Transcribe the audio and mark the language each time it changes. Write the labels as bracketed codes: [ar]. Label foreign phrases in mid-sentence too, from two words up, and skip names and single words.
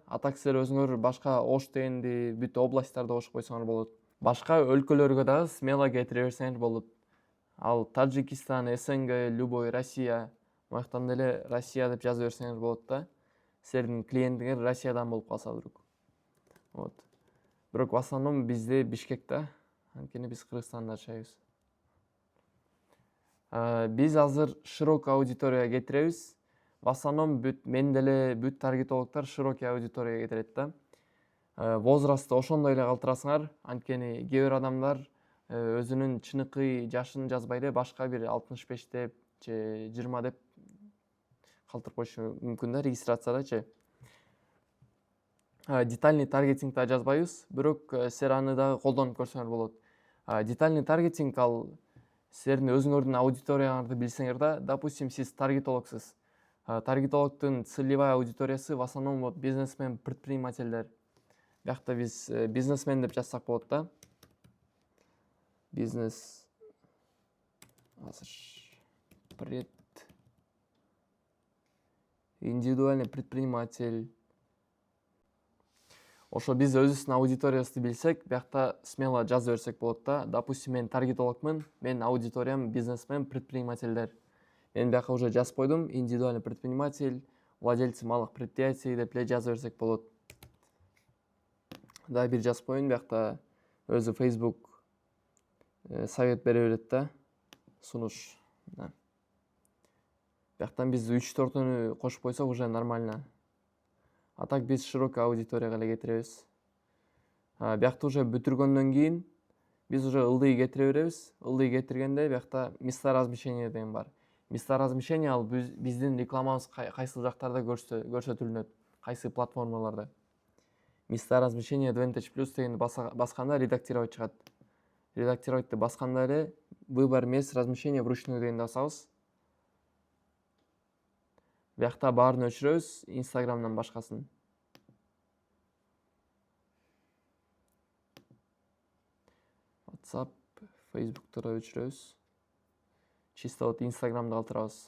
[ky] А так силер өзүңөр башка Ош дегенди бүт областтарды кошуп койсоңор болот. Башка өлкөлөргө дагы смело кетире берсеңер болот. Ал Таджикистан, СНГ, любой Россия, мактан деле Россия деп жазып берсеңер болот да. Силердин клиентиңер Россиядан болуп калса вдруг. Вот. Бирок [ru] в основном [ky] бизде Бишкек да. Анткени биз Кыргызстанда жашайбыз. Биз азыр широкий аудиторияга кетиребиз. [ru] В основном [ky] мен деле бүт таргетологдор широкий аудиторияга кетирет да. Возрастты ошондой эле калтырасыңар. Анткени кээ бир адамдар өзүнүн чыныкы жашын жазбай эле башка бир 65 деп же 20 деп калтырып коюшу мүмкүн да регистрациядачы. [ru] Детальный таргетинг [ky] да жазбайбыз, бирок силер аны дагы колдонуп көрсөңөр болот. [ru] Детальный таргетинг [ky] ал силердин өзүңөрдүн аудиторияңарды билсеңер да, допустим, сиз таргетологсуз. Таргетологдун целевая аудиториясы [ru] в основном вот [ky] бизнесмен, предпринимательдер. Биякта биз бизнесмен деп жазсак болот да. [ru] Бизнес индивидуальный предприниматель. [ky] Ошо биз өзүбүздүн аудиториясты билсек, биякта смело жаза берсек болот да. Допустим, мен таргетологмун, менин аудиториям бизнесмен, предпринимательдер. Мен бияка уже жазып койдум, [ru] индивидуальный предприниматель, владельцы малых предприятий [ky] деп эле жаза берсек болот. Дагы бир жазып коеюн, биякта өзү Facebook совет бере берет да, сунуш. Бияктан биз 3-4-ünü кошуп койсок уже нормально. [ru] А так [ky] биз широкий аудиторияга эле кетиребиз. Биякта уже бүтүргөндөн кийин биз уже ылдый кетире беребиз. Ылдый кетиргенде биякта [ru] места размещения [ky] деген бар. [ru] Места размещения [ky] ал биздин рекламабыз кайсы жактарда көрсөтүлүнөт, кайсы платформаларда. [ru] Места размещения Advantage Plus [ky] дегенди басканда редактировать чыгат. Редактировать басканда эле [ru] выбор мест размещения вручную [ky] дегенди басабыз. Биякта баарын өчүрөбүз, Instagram'дан башкасын. WhatsApp, Facebook'ta да өчүрөбүз. [ru] Чисто вот [ky] Instagram'да калтырабыз.